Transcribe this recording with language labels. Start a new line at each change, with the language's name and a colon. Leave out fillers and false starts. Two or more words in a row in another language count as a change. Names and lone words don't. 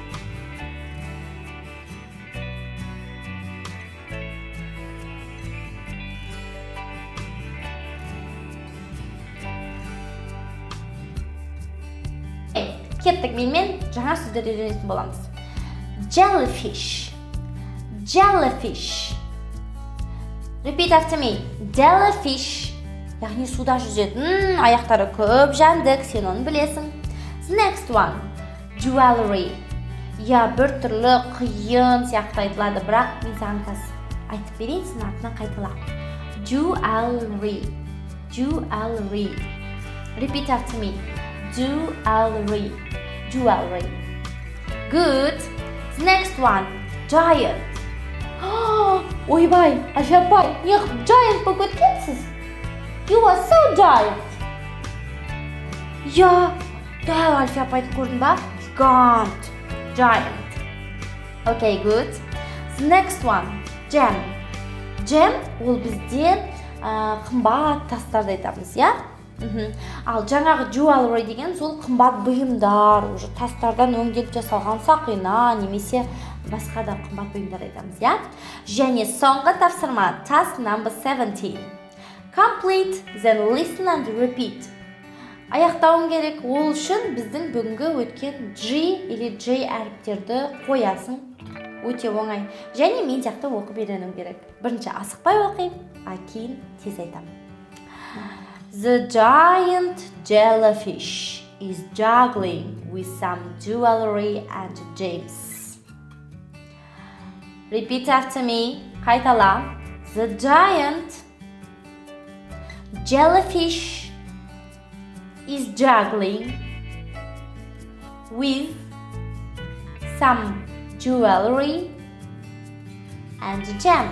Kazakh: Кеттік, менімен жаңа сөздер үйренетін боламыз.
English: Jellyfish. Jellyfish. Repeat after me. Jellyfish.
Kazakh: Яғни суда жүзетін, аяқтары көп жәндік, сен оны білесің.
English: The next one. Jewelry.
Kazakh: Я бір түрлі қиын сияқты айтылады, бірақ мен саған айтып берейін, сен артынан қайтала.
English: Jewelry. Jewelry. Repeat after me. Jewelry. Jewelry. Good. The next one. Giant.
Kazakh: Ойбай, ажапай, неғып giant болып өткенсіз?
English: You are so giant.
Kazakh: Я, дәу Альфия апайды көрдің ба?
English: Gigant. Giant. Okay, good. The next one. Gem.
Kazakh: Gem ол бізде қымбат тастарды айтамыз, я? Ал жаңағы jewelry деген сол қымбат бұйымдар, уже тастардан өңделіп жасалған сақина, немесе басқа да қымбат бұйымдар айтамыз, я? Және соңғы тапсырма,
English: task number 17. Complete, then listen and repeat.
Kazakh: Аяқтауың керек, ол үшін біздің бүгінгі өткен G или J әріптерді қоясың, өте оңай. Және мен сияқты оқып үйренуің керек. Бірінші асықпай оқиын, кейін тез айтамын.
English: The giant jellyfish is juggling with some jewelry and gems. Repeat after me. Қайтала. The giant jellyfish is juggling with some jewelry and gems.